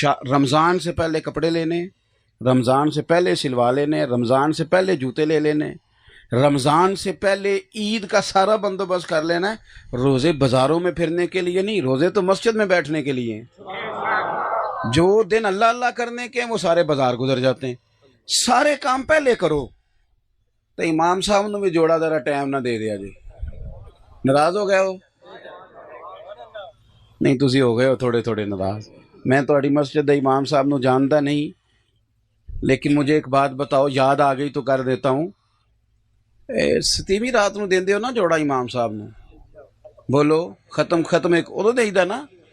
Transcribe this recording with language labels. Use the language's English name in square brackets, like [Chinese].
[Urdu] رمضان سے پہلے کپڑے لینے، رمضان سے پہلے سلوا لینے، رمضان سے پہلے جوتے لے لینے، رمضان سے پہلے عید کا سارا بندوبست کر لینا ہے. روزے بازاروں میں پھرنے کے لیے نہیں، روزے تو مسجد میں بیٹھنے کے لیے ہیں. جو دن اللہ اللہ کرنے کے ہیں وہ سارے بازار گزر جاتے ہیں. سارے کام پہلے کرو [Punjabi] تو امام صاحب نو بھی جوڑا ذرا ٹائم نہ دے دیا جی. ناراض ہو گئے ہو؟ نہیں تسی ہو گئے ہو تھوڑے تھوڑے ناراض. میں تہاڈی مسجد دے امام صاحب نو جانتا نہیں، [Urdu] لیکن مجھے ایک بات بتاؤ، یاد آ گئی تو کر دیتا ہوں. [Punjabi] ستیویں رات نو دیندے ہو نا جوڑا امام صاحب نو؟ بولو ختم ایک ادو دے دا نا.